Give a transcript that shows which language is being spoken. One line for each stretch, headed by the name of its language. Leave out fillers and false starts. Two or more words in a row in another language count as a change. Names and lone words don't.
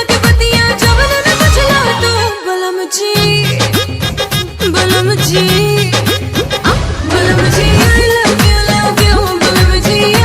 Bhojpuri: के बतिया जब न बुझला तो बलम जी बलम जी बलम जी
English: I love you
Bhojpuri: बलम जी I